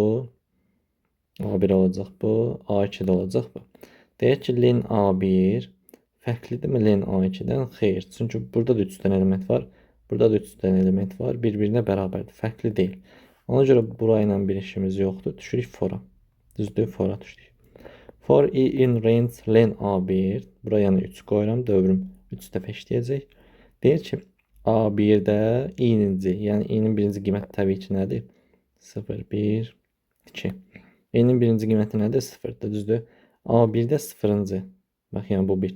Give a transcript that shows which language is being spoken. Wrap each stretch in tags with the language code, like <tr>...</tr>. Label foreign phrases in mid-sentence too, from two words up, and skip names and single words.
<az>A1 olacaq bu. A2 də olacaq bu. Deyək ki, len A1 fərqlidirmi len A2-dən? Xeyr. Çünki burada da 3 dənə element var. Burada da 3 dənə element var. Bir-birinə bərabərdir. Fərqli deyil. Ona görə burayla bir işimiz yoxdur. Düşürük fora. Düzdür? Fora düşdük.</az> <en>For i in range len A1.</en> <az>Buraya 3 qoyuram. Dövrüm 3 dəfə işləyəcək. Deyir ki, A1-də i-ninci, yəni i-nin birinci qiyməti təbii ki, nədir? 0, 1, 2. I-nin birinci qiyməti nədir? 0-dır, düzdür? A1-də 0-cı. Bax, yəni bu 1.</az>